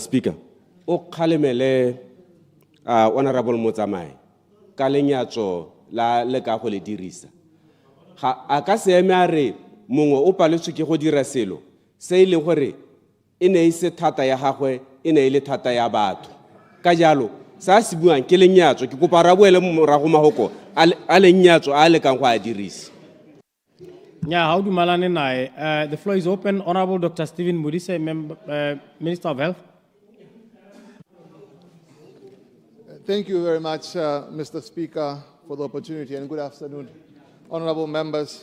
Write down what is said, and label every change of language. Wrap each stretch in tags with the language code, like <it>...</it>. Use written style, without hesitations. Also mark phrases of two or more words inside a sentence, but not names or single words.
<tn>Speaker o kgalemele Honorable Motsamai ka lenyatso la le ka go le dirisa ga a ka se eme a re mongwe o paletswe ke go dira selo se ile gore e ne e se thata ya gagwe e ne ile thata ya batho ka jalo sa se buang ke lenyatso ke kopa ra boele morago magoko a lenyatso a le kang go a dirisa.</tn> <en>Yeah, how do Malane nae? The floor is open. Honorable Dr. Stephen Modise, Minister of Health. Thank you very much, Mr. Speaker, for the opportunity, and good afternoon, honorable members.</en>